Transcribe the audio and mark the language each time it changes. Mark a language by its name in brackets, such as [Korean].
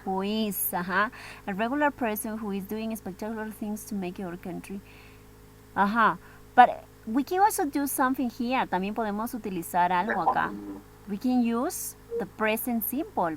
[English] Who is, a regular person who is doing spectacular things to make our country. But we can also do something here. [Spanish] También podemos utilizar algo acá. [English] We can use the present simple.